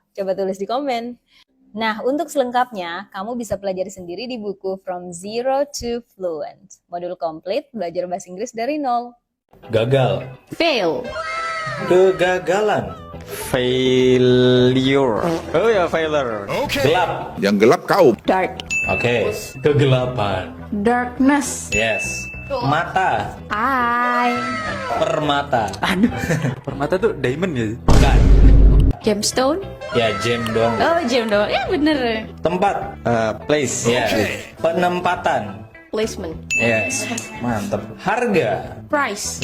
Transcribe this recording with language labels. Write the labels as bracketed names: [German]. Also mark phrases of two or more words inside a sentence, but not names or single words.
[Indonesian] Coba tulis di komen. Nah, untuk selengkapnya, kamu bisa pelajari sendiri di buku From Zero to Fluent. Modul komplit belajar bahasa Inggris dari nol. Gagal. [English] Fail. [Indonesian] Kegagalan. [English] Failure. [Indonesian] Oh ya, failure. Gelap. Yang gelap kau. [English] Dark. [Indonesian] Oke. Kegelapan. [English] Darkness. [Indonesian] Yes. Mata. [English] Eye. [Indonesian] Permata. Permata tuh diamond ya? Bukan. [English] Gemstone? [Indonesian] Ya, gem doang. Oh, gem doang. Ya bener. Tempat. Place. Ya. Penempatan. [English] Placement. [Indonesian] Yes. Mantap. Harga. [English] Price.